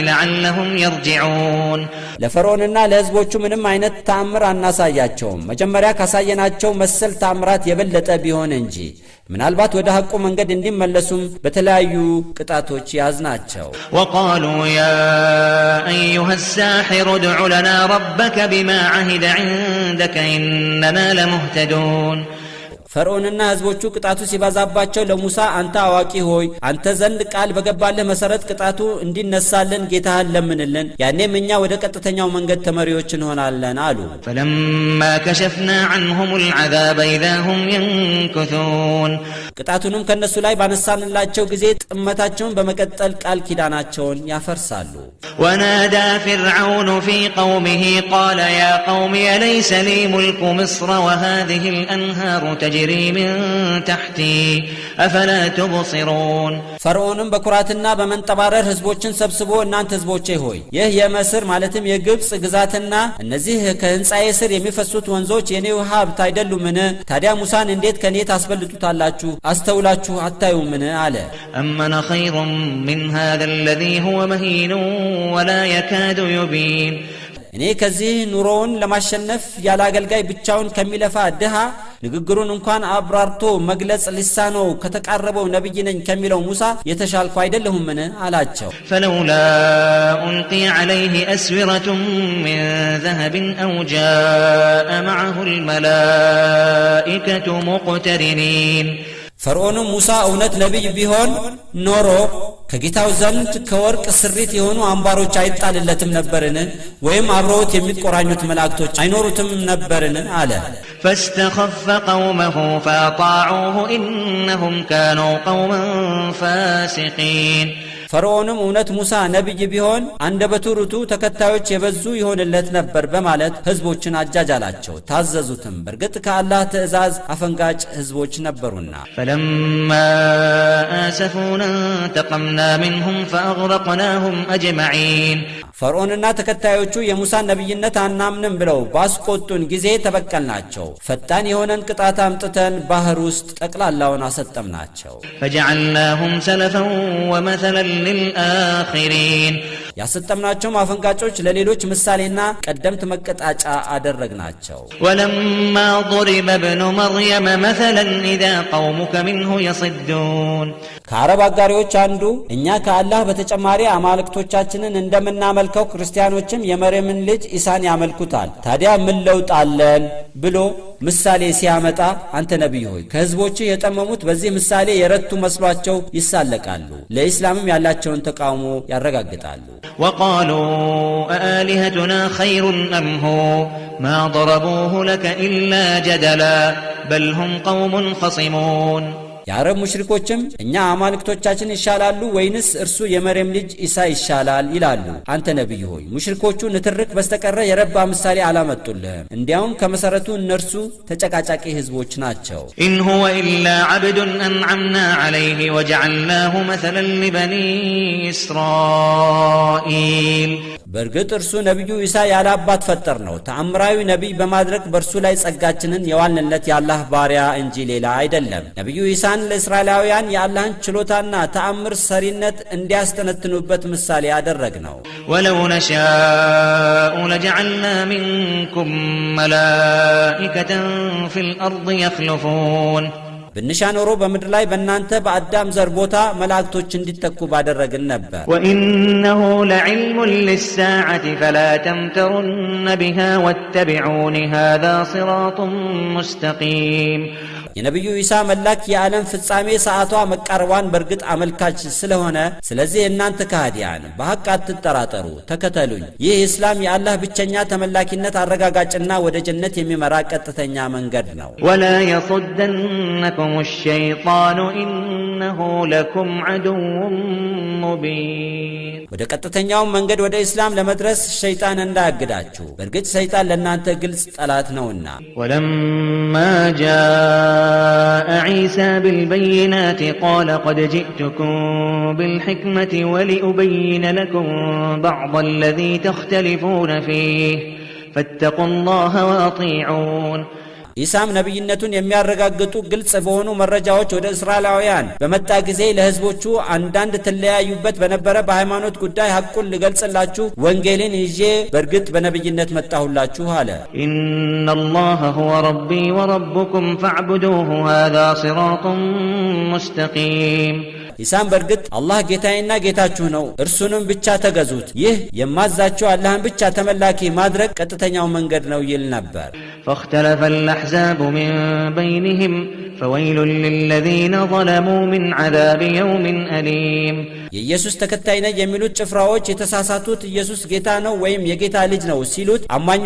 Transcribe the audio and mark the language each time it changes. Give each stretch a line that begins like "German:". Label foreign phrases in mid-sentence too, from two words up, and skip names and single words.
Arabic: لعلهم يرجعون
Amharic: ለፈርዖንና ለሕዝቦቹ ምንም አይነት ተአምር አናሳያቸውም መጀመሪያ ካሳየናቸው መሰል ተአምራት የበለጠ ቢሆን እንጂ ምናልባት ወደ ሐቁ መንገድ እንዲመለሱም በተለያዩ ቅጣቶች ያዝናቸው
Arabic: وقالوا يا ايها الساحر ادع لنا ربك بما عهد عندك اننا لمهتدون
Amharic: ፈርዖንና ሕዝቦቹ ቅጣቱ ሲባዛባቸው ለሙሳ አንተ አዋቂ ሆይ አንተ ዘንድ ቃል በገባልህ መሰረት ቅጣቱ እንዲነሳልን ጌታህን ለምንልን ያኔም እኛ ወደ ቀጥተኛው መንገድ ተመሪዎች እንሆናለን አሉ
Arabic: فلما كشفنا عنهم العذاب اذا هم ينكثون
Amharic: ቅጣቱንም ከነሱ ላይ ባነሳንላቸው ጊዜ ጥመታቸውን በመቀጠል ቃል ኪዳናቸውን ያፈርሳሉ
Arabic: ونادى فرعون في قومه قال يا قوم أليس لي ملك مصر وهذه الأنهار تجري من تحتي أفلا تبصرون
Amharic: ፈርዖንም በኩራትና በመንጠባረር ሕዝቦችን ሰብስቦ እናንተ ሕዝቦቼ ሆይ ይህ የመስር ማለትም የግብጽ ግዛትና እነዚህ ከህንጻዬ ስር የሚፈሱት ወንዞች የኔው ሀብት አይደሉምን ታዲያ ሙሳን እንዴት ከኔ ታስበልጡታላችሁ አስተውላችሁ አታዩምን አለ
Arabic: أمن خير من هذا الذي هو مهين ولا يكاد يبين
Amharic: እኔ ከዚህ ኑሮውን ለማሸነፍ ያለ አገልጋይ ብቻውን ከሚለፋ ድሃ ንግግሩን እንኳን አብራርቶ መግለጽ ሊሳነው ከተቃረበው ነብይ ነኝ ከሚለው ሙሳ የተሻልኩ አይደለሁምን አላቸው
Arabic: فلولا ألقي عليه أسورة من ذهب أو جاء معه الملائكة مقترنين
Amharic: ፈርዖን ሙሳ እውነት ነብይ ቢሆን ኖሮ ከጌታው ዘንድ ከወርቅ ስሪት የሆኑ አምባሮች አይጣልለትም ነበርን ወይም አብረውት የሚቆራኙት መላእክቶች አይኖሩትም ነበርን አለ
Arabic: فاستخف قومه فاطاعوه إنهم كانوا قوما فاسقين
Amharic: ፈርዖንም እውነት ሙሳ ነብይ ቢሆን አንደበቱ ርቱ ተከታዮች የበዙ ይሆንለት ነበር በማለት ህዝቦችን አጃጃላቸው ታዘዙትም በርግጥ ከአላህ ትእዛዝ አፈንጋጭ ህዝቦች ነበሩና
Arabic: فلما آسفونا انتقمنا منهم فأغرقناهم أجمعين
Amharic: ፈርዖንና ተከታዮቹ የሙሳ ነብይነት አናምንም ብለው ባስቆጡን ጊዜ ተበቀልናቸው ፈጣን የሆነን ቅጣት አምጥተን ባህር ውስጥ ጠቅላላውን አሰጠምናቸው
Arabic: فجعلناهم سلفا ومثلا للآخرين
Amharic: ያሰጠምናቸው ማፈንጋጮች ለሌሎች ምሳሌና ቀደምት መቀጣጫ አደረግናቸው
Arabic: ولما ضرب ابن مريم مثلا إذا قومك منه يصدون
Amharic: ከአረብ አጋሪዎች አንዱ እኛ ከአላህ በተጨማሪ አማልክቶቻችንን እንደምናመልከው ክርስቲያኖችም የመርየምን ልጅ ኢሳን ያመልኩታል ታዲያ ምን ለውጥ አለን ብሎ ምሳሌ ሲያመጣ አንተ ነብይ ሆይ ከህዝቦች የጠመሙት በዚህ ምሳሌ የረቱ መስሏቸው ይሳለቃሉ ለኢስላምም ያላቸውን ተቃውሞ ያረጋግጣሉ
Arabic: وقالوا أآلهتنا خير أم هو ما ضربوه لك إلا جدلا بل هم قوم خصمون
Amharic: የአረብ ሙሽሪኮችም እኛ አማልክቶቻችን ይሻላሉ ወይንስ እርሱ የመርየም ልጅ ኢሳ ይሻላል ይላሉ አንተ ነብይ ሆይ ሙሽሪኮቹ ንትርክ በስተቀረ የረባ ምሳሌ አላመጡልህም እንዲያውም ከመሰረቱ እነርሱ ተጨቃጫቂ ህዝቦች ናቸው
Arabic: إن هو إلا عبد أنعمنا عليه وجعلناه مثلا لبني إسرائيل
Amharic: በርግጥ እርሱ ነብዩ ኢሳ ያላባት ፈጠር ነው ተአምራዊ ነብይ በማድረግ በርሱ ላይ ጸጋችንን የዋልንለት ያላህ ባሪያ እንጂ ሌላ አይደለም ነብዩ ኢሳን ለእስራኤላውያን ያላህን ችሎታና ተአምር ሰሪነት እንዲያስተነትኑበት ምሳሌ ያደረግነው
Arabic: ولو نشاء لجعلنا منكم ملائكة في الأرض يخلفون
Amharic: ብንሻኖሮ በመድር ላይ በእናንተ በአዳም ዘር ቦታ መላእክቶች እንዲተኩ ባደረግን ነበር
Arabic: وإنه لعلم للساعة فلا تمترن بها واتبعون هذا صراط مستقيم
Amharic: የነብዩ ኢሳ መላክ የዓለም ፍጻሜ ሰዓቷ መቃረቧን በርግጥ አመልካች ስለሆነ ስለዚህ እናንተ ከሃዲያን በሐቅ አትጠራጠሩ ተከተሉኝ ይህ እስላም የአላህ ብቸኛ ተመላኪነት አረጋጋጭና ወደ ጀነት የሚመራ ቀጥተኛ መንገድ ነው
Arabic: ولا يصدنكم الشيطان إنه لكم عدو مبين
Amharic: ወደ ቀጥተኛው መንገድ ወደ እስላም ለመድረስ ሸይጣን እንዳያግዳችሁ በርግጥ ሸይጣን ለእናንተ ግልጽ ጠላት ነውና
Arabic: ولما جاء عيسى بالبينات قال قد جئتكم بالحكمة ولأبين لكم بعض الذي تختلفون فيه فاتقوا الله وأطيعون
Amharic: ኢሳም ነብይነቱን የሚያረጋግጡ ግልጽ በሆኑ መረጃዎች ወደ እስራኤላውያን በመጣ ጊዜ ለህዝቦቹ አንዳንድ ተለያዩበት በነበረ በሃይማኖት ጉዳይ ሐቁን ልገልጽላችሁ ወንጌልን ይዤ በርግጥ በነብይነት መጣሁላችሁ አለ።
Arabic: إن الله هو ربي وربكم فاعبدوه هذا صراط مستقيم
Amharic: ኢሳም በርግጥ አላህ ጌታዬና ጌታችሁ ነው እርሱንም ብቻ ተገዙት ይህ የማዛችሁ አላህን ብቻ ተመላኪ ማድረግ ቀጥተኛው መንገድ ነው ይል ነበር።
Arabic: فاختلف الأحزاب من بينهم فويل للذين ظلموا من عذاب يوم أليم
Amharic: የኢየሱስ ተከታይ ነኝ የሚሉት ጭፍራዎች የተሳሳቱት ኢየሱስ ጌታ ነው ወይም የጌታ ልጅ ነው ሲሉት አማኞ